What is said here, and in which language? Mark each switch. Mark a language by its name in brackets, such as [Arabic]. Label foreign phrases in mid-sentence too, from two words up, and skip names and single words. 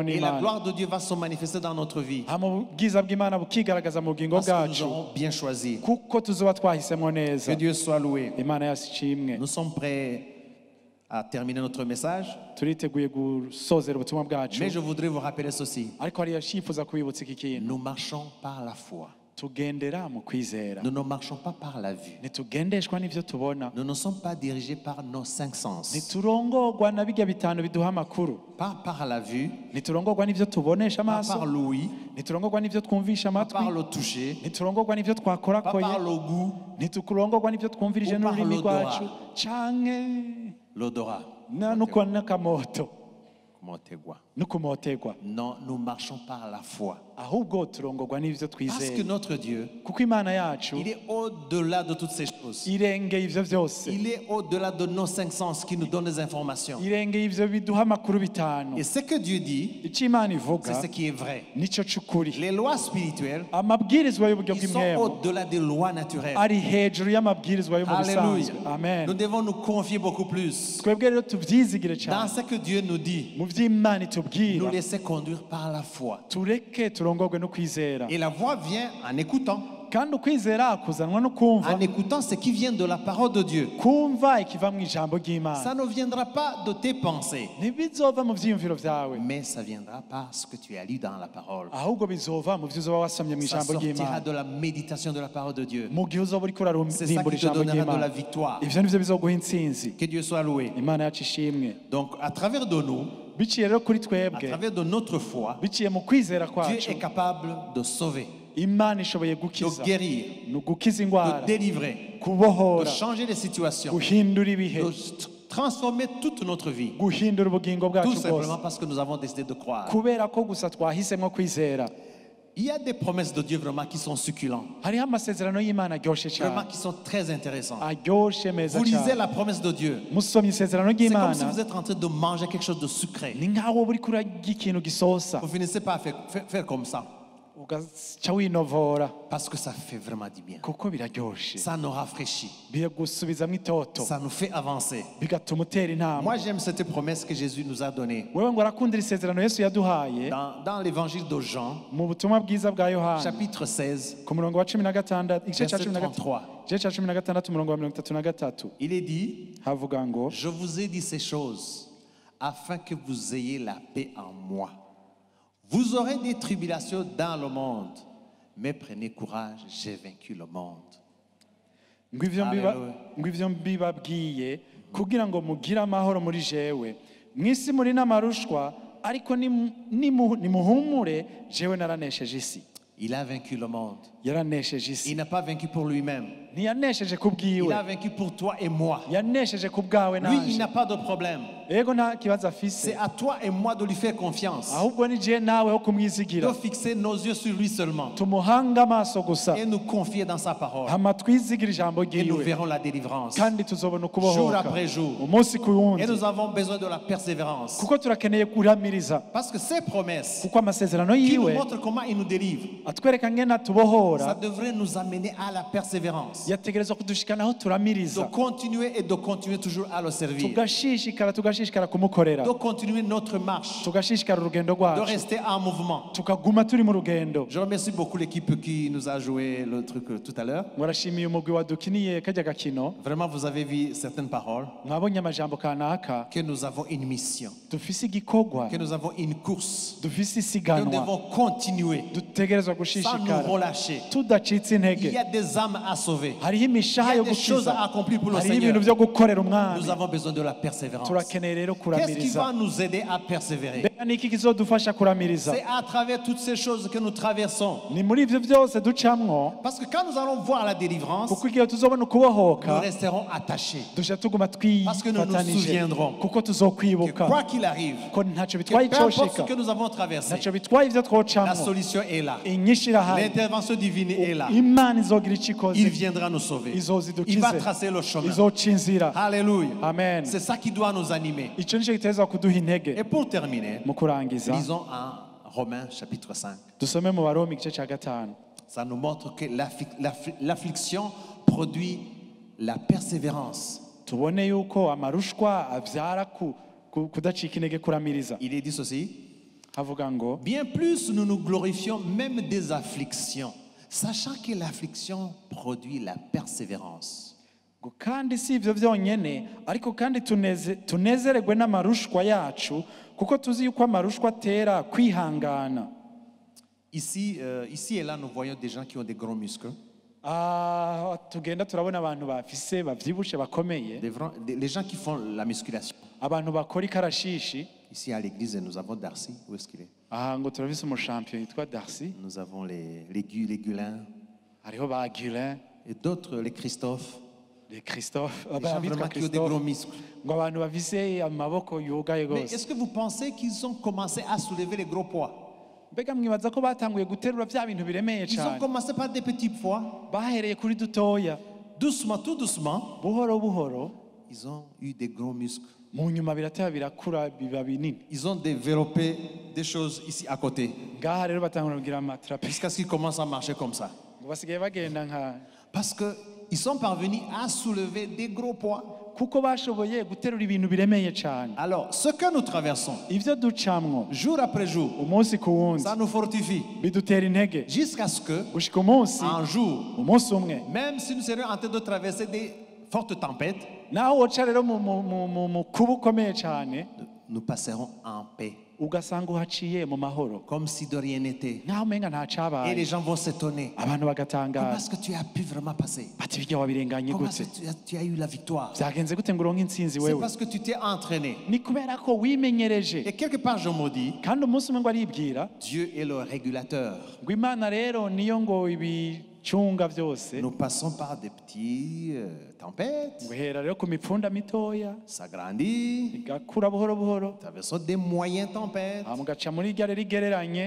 [French] Et la [Rundi] n'Imana, [French] gloire de Dieu va se manifester dans notre vie. [Rundi] hama ubwiza bw'Imana bukigaragaza mu bugingo [French] Parce que nous [Rundi] bwacu, [French] aurons bien choisi. [Rundi] kuko tuzoba twahisemwo [French] Que [Rundi] neza. [French] Dieu soit loué. [Rundi] Imana yashimwe. [French] Nous sommes prêts à terminer notre message. [Rundi] Turiteguye gusozera ubutumwa bwacu, [French] Mais je voudrais vous rappeler ceci. [Rundi] ariko hariya shifuza kubibutsa iki kintu: [French] Nous marchons par la foi. [Rundi] tugendera mu kwizera, [French] Nous ne marchons pas par la vue. [Rundi] ntitugendeshwa n'ivyo tubona, [French] Nous ne sommes pas dirigés par nos cinq sens. [Rundi] ntiturongorwa na bijya bitanu biduha amakuru, [French] Pas par la vue, [Rundi] ntiturongorwa n'ivyo tubonesha [French] pas par [Rundi] amaso, [French] l'ouïe, [Rundi] ntiturongorwa n'ivyo twumvisha [French] pas [Rundi] amatwi, [French] par le toucher, [Rundi] ntiturongorwa n'ivyo [French] pas [Rundi] twakorakoye, [French] par le goût, [Rundi] ntitukurongorwa n'ivyo twumvirije [French] Ou par [Rundi] n'ururimi [French] l'odorat. [Rundi] rwacu, canke [French] l'odorat. [Rundi] n'uko n'akamoto. [French] Non, nous marchons par la foi. [Rundi] ahubwo turongorwa n'ivyo [French] Parce que [Rundi] twizeye [French] notre Dieu, [Rundi] kuko imana yacu [French] il est au-delà de toutes ces choses. [Rundi] irengeye ivyo vyose [French] Il est au-delà de nos cinq sens qui nous donnent des informations. [Rundi] irengeye ivyo biduha amakuru bitanu [French] Et ce que Dieu dit, [Rundi] ico imana [French] c'est [Rundi] ivuga [French] ce qui est vrai. [Rundi] nico c'ukuri [French] Les lois spirituelles, [Rundi] amabwirizwa y'uburyo [French] ils sont [Rundi] bw'imwemo [French] au-delà des lois naturelles. [Rundi] ari hejuru y'amabwirizwa yo mu [French] Alléluia. [Rundi] bisanzwe amen [French] Nous devons nous confier beaucoup plus [Rundi] twebwe rero tuvyizigire [French] dans [Rundi] cyane [French] ce que Dieu nous dit. [Rundi] mu vy'imana [French] Nous [Rundi] itubwira [French] laisser conduire par la foi. [Rundi] tureke turongorwe no kwizera [French] Et la voix vient en écoutant. [Rundi] kandi ukwizera kuzanwa no kumva [French] En écoutant ce qui vient de la parole de Dieu. [Rundi] kumva ikiva mu ijambo [French] Ça [Rundi] ry'imana [French] ne viendra pas de tes pensées, [Rundi] ntibizova mu vyiyumviro vyawe [French] mais ça viendra par ce que tu as lu dans la parole. [Rundi] ahubwo bizova mu vyo uzoba wasomye mu [French] Ça [Rundi] ijambo [French] sortira [Rundi] ry'imana [French] de la méditation de la parole de Dieu. [Rundi] mu gihe uzoba uriko [French] C'est ça [Rundi] urarimbura [French] qui te [Rundi] ijambo [French] donnera de la [Rundi] ry'imana [French] victoire. [Rundi] ivyo nivyo bizoguha intsinzi [French] Que Dieu soit loué. [Rundi] imana yacu ishimwe [French] Donc, à travers de nous, [Rundi] biciye rero kuri [French] à [Rundi] twebwe [French] travers de notre foi, [Rundi] biciye mu kwizera [French] Dieu [Rundi] kwacu [French] est capable de sauver, [Rundi] imana ishoboye [French] de [Rundi] gukiza [French] guérir, [Rundi] ni ugukiza [French] de [Rundi] indwara [French] délivrer, de [Rundi] kubohora [French] changer les situations, [Rundi] guhindura ibihe [French] de transformer toute notre vie. [Rundi] guhindura ubugingo [French] Tout [Rundi] bwacu [French] simplement [Rundi] bwose [French] parce que nous avons décidé de croire. [Rundi] kubera ko gusa twahisemo kwizera [French] Il y a des promesses de Dieu vraiment qui sont succulentes, [Rundi] hariho amasezerano y'imana aryoshe [French] vraiment [Rundi] cyane [French] qui sont très intéressantes. [Rundi] aryoshe meza [French] Vous lisez [Rundi] cyane [French] la promesse de Dieu. [Rundi] musomye isezerano [French] C'est comme si [Rundi] ry'imana [French] vous êtes en train de manger quelque chose de sucré. [Rundi] ni nk'aho wowe uriko urarya ikintu gisosa [French] Vous finissez par faire comme ça, [Rundi] ugaca winovora [French] parce que ça fait vraiment du bien. [Rundi] kuko biraryoshe [French] Ça nous rafraîchit, [Rundi] biragusubizamo itoto [French] ça nous fait avancer. [Rundi] bigatuma utera intambwe [French] Moi, j'aime cette promesse que Jésus nous a donnée. [Rundi] wewe ngo arakundira isezerano yesu yaduhaye [French] Dans l'évangile de Jean, [Rundi] mu butumwa bwiza bwa yohana [French] chapitre 16, [Rundi] ku murongo wa 16 igice cya [French] verset 16 33, [Rundi] igice cya 16 umurongo wa 33 [French] il est dit, [Rundi] havuga ngo [French] je vous ai dit ces choses afin que vous ayez la paix en moi. Vous aurez des tribulations dans le monde, mais prenez courage, j'ai vaincu le monde. [Rundi] ngo ivyo mbibabwiye kugira ngo mugire amahoro muri jewe mw'isi muri n'amarushwa ariko nimuhumure jewe naranesheje isi [French] Il a vaincu le monde. [Rundi] yaranesheje [French] Il [Rundi] isi [French] n'a pas vaincu pour lui-même. [Rundi] ntiyanesheje ku [French] Il [Rundi] bwiwe [French] a vaincu pour toi et moi. [Rundi] yanesheje ku bwawe [French] Lui, il [Rundi] nanje [French] n'a pas de problème. [Rundi] ego nta kibazo afise [French] C'est à toi et moi de lui faire confiance, [Rundi] ahubwo ni je nawe ho [French] de [Rundi] kumwizigira [French] fixer nos yeux sur lui seulement [Rundi] tumuhanga amaso gusa [French] et nous confier dans sa parole. [Rundi] hama twizigira ijambo [French] Et nous [Rundi] ryiwe [French] verrons la délivrance [Rundi] kandi tuzobona [French] jour [Rundi] ukubohoka [French] après jour. [Rundi] umunsi ku wundi [French] Et nous avons besoin de la persévérance. [Rundi] kuko turakeneye kuramiriza [French] Parce que ces promesses [Rundi] kuko amasezerano [French] qui nous [Rundi] yiwe [French] montrent comment il nous délivre, [Rundi] atwereka ngene [French] ça [Rundi] atubohora [French] devrait nous amener à la persévérance. [Rundi] yategerezwa kudushikana aho [French] De [Rundi] turamiriza [French] continuer et de continuer toujours à le servir. [Rundi] tugashishikara kumukorera [French] De continuer notre marche. [Rundi] tugashishikara urugendo [French] De [Rundi] rwacu [French] rester en mouvement. [Rundi] tukaguma turi mu rugendo [French] Je remercie beaucoup l'équipe qui nous a joué le truc tout à l'heure. [Rundi] murashimiye umugwi wadukiniye kajya gakino [French] Vraiment, vous avez vu certaines paroles. [Rundi] mwabonye amajambo kanaka [French] Que nous avons une mission. [Rundi] dufise igikorwa [French] Que nous avons une course. [Rundi] dufise [French] Que nous [Rundi] isiganwa [French] devons continuer [Rundi] dutegerezwa [French] sans nous [Rundi] gushishikara [French] relâcher. [Rundi] tudacitse [French] Il [Rundi] intege [French] y a des âmes à sauver. [Rundi] hariho [French] Il [Rundi] imishaha [French] y [Rundi] yo [French] a des choses [Rundi] gukiza [French] à accomplir pour le [Rundi] hariho [French] Seigneur. [Rundi] ibintu byo gukorera umwami [French] Nous avons besoin de la persévérance. [Rundi] turakeneye rero [French] Qu'est-ce qui [Rundi] kuramiriza [French] va nous aider à persévérer? [Rundi] mbega niki kizodufasha kuramiriza [French] C'est à travers toutes ces choses que nous traversons. [Rundi] ni muri ivyo byose ducamwo [French] Parce que quand nous allons voir la délivrance, [Rundi] kuko igihe tuzobona [French] nous [Rundi] ukubohoka [French] resterons attachés. [Rundi] dushya tuguma [French] Parce que nous nous [Rundi] twifatanije [French] souviendrons [Rundi] kuko [French] Que [Rundi] tuzokwibuka [French] quoi qu'il arrive, [Rundi] ko ntacyo [French] que [Rundi] bitwaye [French] peu importe ce [Rundi] icoshika [French] que nous avons traversé, [Rundi] ntacyo bitwaye ivyo [French] la [Rundi] twocamwo [French] solution est là. [Rundi] inyinshi irahari [French] L'intervention divine est là. [Rundi] imana izogira ico ikoze [French] Il viendra nous sauver. [Rundi] izoza [French] Il va [Rundi] idukize [French] tracer le chemin. [Rundi] izoca inzira [French] Alléluia. [Rundi] amen [French] C'est ça qui doit nous animer. [Rundi] ico nico giteza kuduha intege [French] Et pour terminer, [Rundi] mu kurangiza [French] lisons en Romains chapitre 5. [Rundi] dusome mu baroma igice ca gatanu [French] Ça nous montre que l'affliction produit la persévérance. [Rundi] tubone yuko amarushwa avyara kudacika intege kuramiriza [French] Il est dit ceci. [Rundi] havuga ngo [French] Bien plus, nous nous glorifions même des afflictions, sachant que l'affliction produit la persévérance. [Rundi] ngo kandi si ivyo vyonyene ariko kandi tunezererwe n'amarushwa yacu kuko tuzi yuko amarushwa atera kwihangana. [French] Ici et là, nous voyons des gens qui ont des gros muscles. [Rundi] Tugenda turabona abantu bafise bavyibushe bakomeye, [French] Les gens qui font la musculation. [Rundi] abantu bakora ikarashishi. [French] Ici à l'église, nous avons Darcy. Où est-ce qu'il est? [Rundi] Ngo turafise umushampion yitwa Darcy. [French] Nous avons les Gulins. [Rundi] Hariho ba Gulin. [French] Et d'autres, les Christophe. Christophe, Les gens vraiment qui ont des gros muscles. [Rundi] ngo abantu bafise amaboko yugaye [French] Mais [Rundi] gose. [French] est-ce que vous pensez qu'ils ont commencé à soulever les gros poids? [Rundi] Mbega mwibaza ko batanguye guterura vya bintu biremeye [French] Ils ont [Rundi] cyane? [French] commencé par des petits poids. [Rundi] Bahereye kuri dutoya, [French] Doucement, tout doucement, [Rundi] buhoro buhoro, [French] ils ont eu des gros muscles. [Rundi] mu nyuma birateba birakura biba binini. [French] Ils ont développé des choses ici à côté. [Rundi] Ngaha rero batangura kugira amatrapezi, [French] Jusqu'à ce qu'ils commencent à marcher comme ça. [Rundi] ngo basigaye bagenda nka [French] Parce qu'ils sont parvenus à soulever des gros poids. [Rundi] kuko bashoboye guterura ibintu biremeye cyane. [French] Alors, ce que nous traversons, [Rundi] Ivyo ducamwo [French] jour après jour, [Rundi] umunsi ku wundi [French] ça nous fortifie. [Rundi] bidutera intege [French] Jusqu'à ce que, [Rundi] gushika umunsi [French] un jour, [Rundi] umunsi umwe [French] même si nous serions en train de traverser des fortes tempêtes, [Rundi] naho woca rero mu kuba ukomeye cyane [French] nous passerons en paix. [Rundi] ugasanga uhaciye mu mahoro [French] Comme si de rien n'était. [Rundi] nkaho umenga nta [French] Et les [Rundi] cabaye, [French] gens vont s'étonner. [Rundi] abantu [French] Comment [Rundi] bagatangara [French] est-ce que tu as pu vraiment passer? [Rundi] bati birya wabirenganye [French] Comment [Rundi] gute, [French] est-ce que tu as eu la victoire? [Rundi] byagenze gute ngo uronke intsinzi [French] C'est [Rundi] wewe? [French] parce que tu t'es entraîné. [Rundi] Ni kubera ko wimenyereje, [French] Et quelque part, je me dis, [Rundi] kandi umunsi umwe ngo aribwira [French] Dieu est le régulateur. [Rundi] ngo imana rero niyo ngo ibicunga byose, [French] Nous passons par des petites tempêtes, [Rundi] ngo hera rero ku mipfunda mitoya [French] ça grandit, [Rundi] igakura buhoro buhoro, [French] traversons des moyennes tempêtes [Rundi] hama ugaca muri irya rero igereranye,